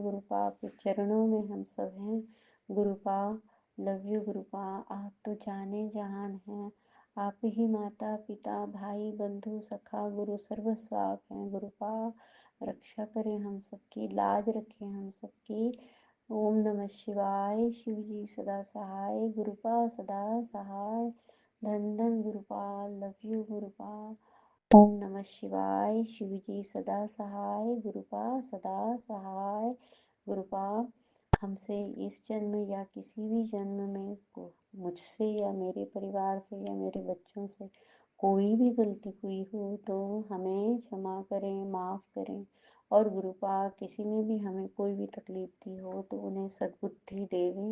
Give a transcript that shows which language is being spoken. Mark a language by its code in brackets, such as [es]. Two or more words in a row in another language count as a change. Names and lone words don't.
[hi] गुरुपा आपके चरणों में हम सब हैं। गुरुपा [en] love you [hi] गुरुपा। आप तो जाने जहान हैं, आप ही माता पिता भाई बंधु सखा गुरु सर्वस्व आप हैं। गुरुपा रक्षा करें हम सबकी, लाज रखें हम सबकी। [sa] ओम नमः शिवाय, [hi] शिव जी सदा सहाय, गुरुपा सदा सहाय। धन धन गुरुपा, [en] love you [hi] गुरुपा। [sa] ओम नमः शिवाय। [hi] शिव जी सदा सहाय, गुरुपा सदा सहाय। गुरुपा हमसे इस जन्म या किसी भी जन्म में मुझसे या मेरे परिवार से या मेरे बच्चों से कोई भी गलती हुई हो तो हमें क्षमा करें, माफ़ करें। और गुरुपा किसी ने भी हमें कोई भी तकलीफ दी हो तो उन्हें सद्बुद्धि देवें।